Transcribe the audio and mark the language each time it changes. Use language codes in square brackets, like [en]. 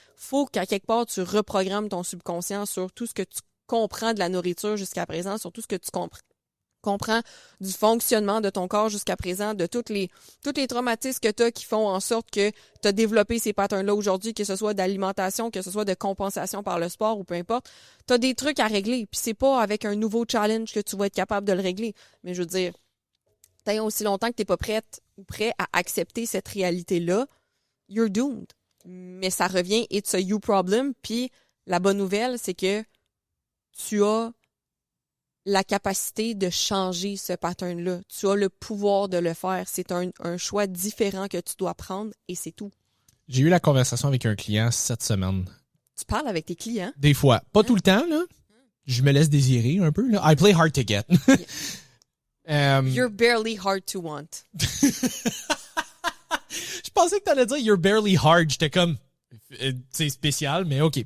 [fr] Faut qu'à quelque part, tu reprogrammes ton subconscient sur tout ce que tu comprends de la nourriture jusqu'à présent, sur tout ce que tu comprends du fonctionnement de ton corps jusqu'à présent, de tous les traumatismes que tu as qui font en sorte que tu as développé ces patterns-là aujourd'hui, que ce soit d'alimentation, que ce soit de compensation par le sport ou peu importe. Tu as des trucs à régler, puis c'est pas avec un nouveau challenge que tu vas être capable de le régler. Mais je veux dire, tant aussi longtemps que tu n'es pas prête ou prêt à accepter cette réalité-là, [en] you're doomed. [fr] Mais ça revient, [en] it's a you problem. [fr] Puis la bonne nouvelle, c'est que tu as la capacité de changer ce pattern-là. Tu as le pouvoir de le faire. C'est un choix différent que tu dois prendre et c'est tout. J'ai eu la conversation avec un client cette semaine. Tu parles avec tes clients? Des fois. Pas tout le temps, là. Je me laisse désirer un peu, là. [en] I play hard to get. You're barely hard to want. [fr] Je pensais que t'allais dire [en] you're barely hard. [fr] J'étais comme, c'est spécial, mais ok.